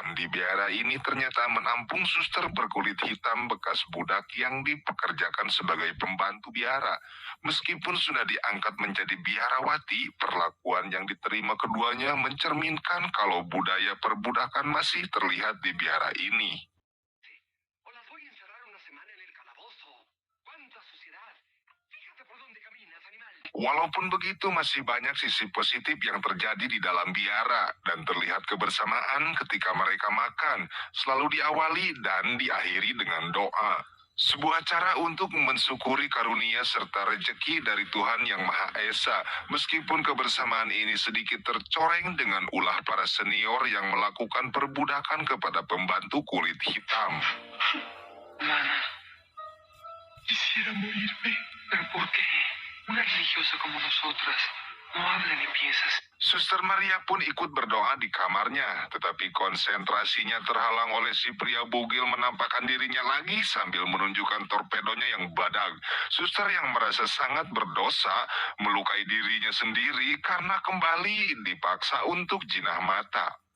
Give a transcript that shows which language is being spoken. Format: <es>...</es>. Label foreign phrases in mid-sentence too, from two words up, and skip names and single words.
<id>Di biara ini ternyata menampung suster berkulit hitam bekas budak yang dipekerjakan sebagai pembantu biara. Meskipun sudah diangkat menjadi biarawati, perlakuan yang diterima keduanya mencerminkan kalau budaya perbudakan masih terlihat di biara ini.</id> <es>O las voy a encerrar una semana en el calabozo. ¡Cuánta suciedad! Fíjate por dónde caminas, animal.</es> <id>Walaupun begitu, masih banyak sisi positif yang terjadi di dalam biara dan terlihat kebersamaan ketika mereka makan, selalu diawali dan diakhiri dengan doa. Sebuah cara untuk mensyukuri karunia serta rejeki dari Tuhan Yang Maha Esa, meskipun kebersamaan ini sedikit tercoreng dengan ulah para senior yang melakukan perbudakan kepada pembantu kulit hitam.</id> <es>Mana, quisiera morirme. ¿Pero por qué? Una religiosa como nosotras no habla ni piensas.</es> <id>Suster Maria pun ikut berdoa di kamarnya, tetapi konsentrasinya terhalang oleh si pria bugil menampakkan dirinya lagi sambil menunjukkan torpedonya yang badak. Suster yang merasa sangat berdosa melukai dirinya sendiri karena kembali dipaksa untuk jinah mata.</id>